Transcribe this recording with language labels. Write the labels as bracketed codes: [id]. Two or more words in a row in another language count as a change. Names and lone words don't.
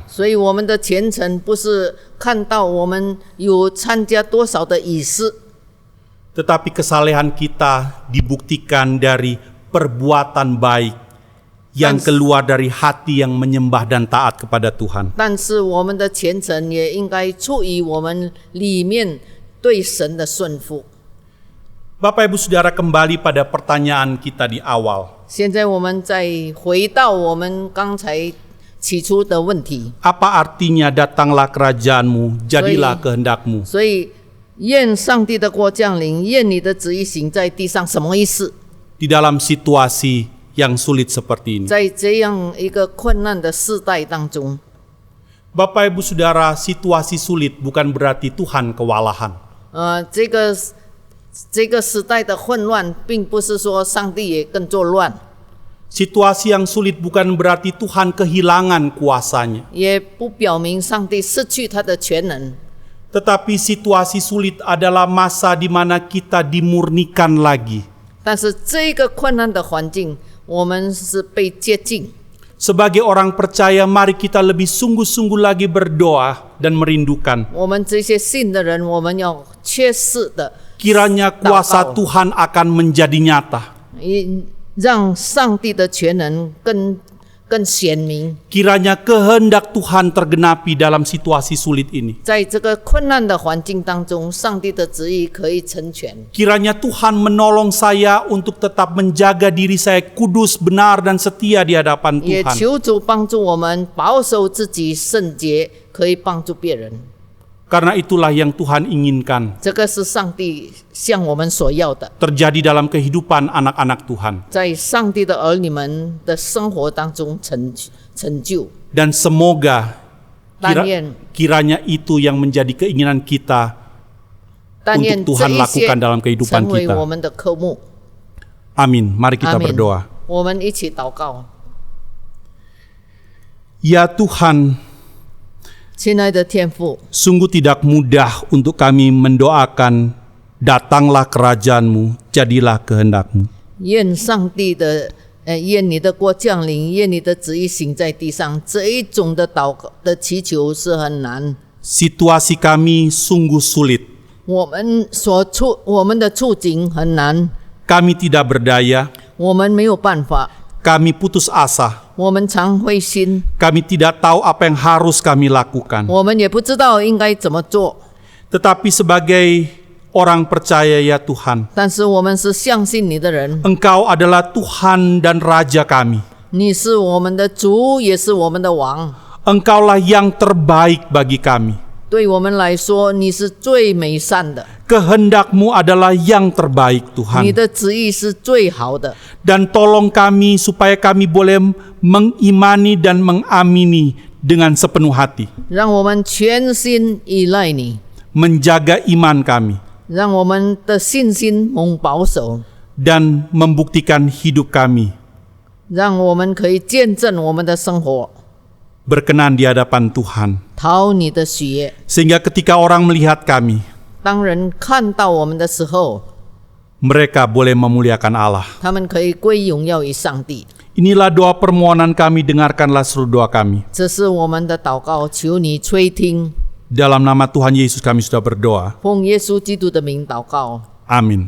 [zh] 所以我们的虔诚不是看到我们有参加多少的仪式， [id] Tetapi kesalehan kita dibuktikan dari perbuatan baik yang keluar dari hati yang menyembah dan taat kepada Tuhan. [zh] 但是我们的虔诚也应该出于我们里面对神的顺服。 [id] Bapak Ibu Saudara, kembali pada pertanyaan kita di awal. [zh] 现在我们再回到我们刚才起初的问题， [id] Apa artinya datanglah kerajaanmu, jadilah kehendakmu? [zh] 所以愿上帝的国降临，愿你的旨意行在地上，什么意思？ [id] Di dalam situasi yang sulit seperti ini. [zh] 在这样一个困难的世代当中， [id] Bapak Ibu Saudara, situasi sulit bukan berarti Tuhan kewalahan. [zh] 这个时代的混乱，并不是说上帝也跟着乱， [id] Situasi yang sulit bukan berarti Tuhan kehilangan kuasanya. [zh] 也不表明上帝失去他的全能。 [id] Tetapi situasi sulit adalah masa di mana kita dimurnikan lagi. [zh] 但是这个困难的环境，我们是被接近。 [id] Sebagai orang percaya, mari kita lebih sungguh-sungguh lagi berdoa dan merindukan. [zh] 我们这些信的人，我们要切实的 [id] Kiranya kuasa Tuhan akan menjadi nyata. [zh] 让上帝的全能更显明。 [id] Kiranya kehendak Tuhan tergenapi dalam situasi sulit ini. [zh] 在这个困难的环境当中，上帝的旨意可以成全。 [id] Kiranya Tuhan menolong saya untuk tetap menjaga diri saya kudus, benar, dan setia di hadapan [zh] 也 [id] Tuhan. [zh] 求主帮助我们保守自己圣洁，可以帮助别人。 [id] Karena itulah yang Tuhan inginkan [zh] 这个是上帝向我们所要的， [id] terjadi dalam kehidupan anak-anak Tuhan. [zh] 在上帝的儿女们的生活当中成就。 [id] Dan semoga [zh] 但愿 [id] kiranya itu yang menjadi keinginan kita [zh] 但愿 [id] untuk [zh] 这 [id] Tuhan [zh] 一些 [id] lakukan dalam kehidupan [zh] 成为 [id] kita. [zh] 我们的科目。 [id] Amin. Mari kita [zh] 阿门 [id] berdoa. [zh] 我们一起祷告。 [id] Ya Tuhan, [zh] 亲爱的天父， [id] sungguh tidak mudah untuk kami mendoakan, datanglah kerajaan-Mu, jadilah kehendak-Mu. [zh] 愿上帝的愿你的国降临，愿你的旨意行在地上。这一种的祷告的祈求是很难， [id] Situasi kami sungguh sulit. [zh] 我们的处境很难， [id] Kami tidak berdaya, [zh] 我们没有办法， [id] kami putus asa. [zh] 我们常灰心， [id] Kami tidak tahu apa yang harus kami lakukan. [zh] 我们也不知道应该怎么做。 [id] Tetapi sebagai orang percaya ya Tuhan, [zh] 但是我们是相信你的人， [id] Engkau adalah Tuhan dan Raja kami. [zh] 你是我们的主，也是我们的王。 [id] Engkaulah yang terbaik bagi kami. [zh] 对我们来说，你是最美善的， [id] Kehendak-Mu adalah yang terbaik [zh] 你 [id] Tuhan. [zh] 的旨意是最好的。 [id] Dan tolong kami supaya kami boleh mengimani dan mengamini dengan sepenuh hati. [zh] 让我们全心依赖你， [id] Menjaga iman kami. [zh] 让我们的信心蒙保守， [id] Dan membuktikan hidup kami [zh] 让我们可以见证我们的生活， [id] berkenan di hadapan Tuhan. [zh] 讨你的喜悦。 [id] Sehingga ketika orang melihat kami, [zh] 当人看到我们的时候， [id] mereka boleh memuliakan Allah. [zh] 他们可以归荣耀于上帝。 [id] Inilah doa permohonan kami, dengarkanlah seluruh doa kami. [zh] 这是我们的祷告，求你垂听。 [id] Dalam nama Tuhan Yesus kami sudah berdoa. [zh] 奉耶稣基督的名祷告， [id] Amin.